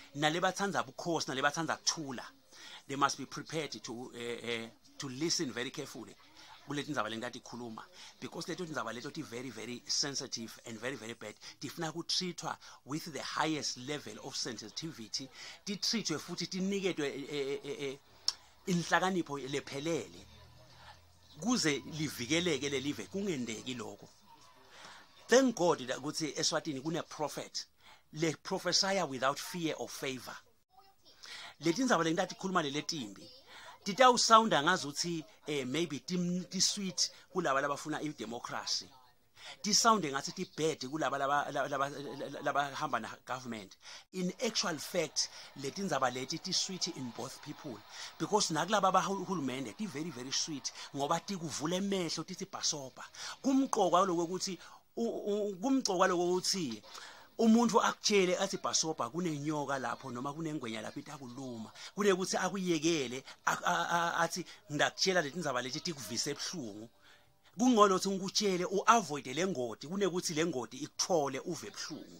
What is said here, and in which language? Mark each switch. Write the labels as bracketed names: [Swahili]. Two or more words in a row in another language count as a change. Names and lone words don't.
[English] They must be prepared to listen very carefully. Because they don't very, very sensitive and very, very bad. [Swati] Tifuna treatwa [English] with the highest level of sensitivity. They treat you [Swati] futhi tiniketwe inhlakanipho lephelele. Kuze livikeleke le live kungendeki lokho. [English] Thank God that [Swati] ukuthi eSwatini kune [English] prophet le prophesy without fear or favor. [Swati] Letindzaba lengati khuluma leletimbi. Tita sounda ngazuthi maybe ti sweet kulaba labafuna i-democracy. Ti sound ngathi ti bad kulaba labahamba na government. [English] In actual fact, [Swati] letindzaba leti ti sweet [English] in both people [Swati] because nakulaba abahulumende ti [English] very, very sweet [Swati] ngoba ti kuvula emehlo tithi bhasopa. Kumqoka lokuthi umuntu akutshele athi bhasopa kunenyoka lapho noma kunengwenya lapho itakuluma kunekuthi akuyekele athi ngakutshela letindzaba leti tikuvise ebhlungu kungolo ukuthi ngikutshele uavoid lengoti kunekuthi lengoti ikuthole uve ebhlungu.